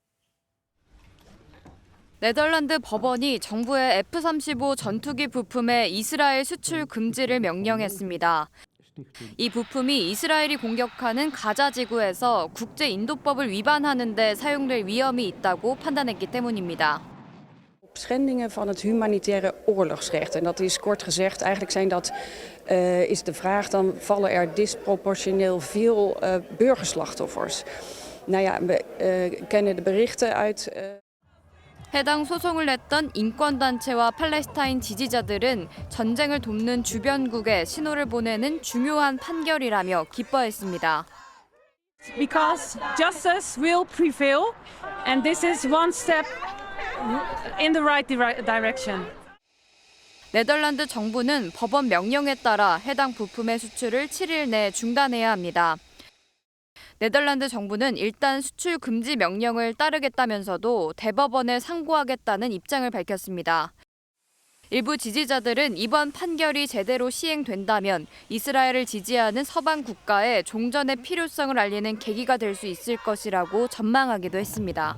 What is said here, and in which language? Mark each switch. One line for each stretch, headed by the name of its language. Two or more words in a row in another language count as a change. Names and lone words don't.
Korean: 네덜란드 법원이 정부의 F-35 전투기 부품의 이스라엘 수출 금지를 명령했습니다. 이 부품이 이스라엘이 공격하는 가자 지구에서 국제인도법을 위반하는 데 사용될 위험이 있다고 판단했기 때문입니다.
Dutch: Schendingen van het humanitaire oorlogsrecht. En dat is kort gezegd, eigenlijk is de vraag, dan vallen er disproportioneel veel burgerslachtoffers. Nou ja, we kennen de berichten uit...
Korean: 해당 소송을 냈던 인권단체와 팔레스타인 지지자들은 전쟁을 돕는 주변국에 신호를 보내는 중요한 판결이라며 기뻐했습니다.
English: Because justice will prevail, and this is one step in the right direction.
Korean: 네덜란드 정부는 법원 명령에 따라 해당 부품의 수출을 7일 내 중단해야 합니다. 네덜란드 정부는 일단 수출 금지 명령을 따르겠다면서도 대법원에 상고하겠다는 입장을 밝혔습니다. 일부 지지자들은 이번 판결이 제대로 시행된다면 이스라엘을 지지하는 서방 국가의 종전의 필요성을 알리는 계기가 될 수 있을 것이라고 전망하기도 했습니다.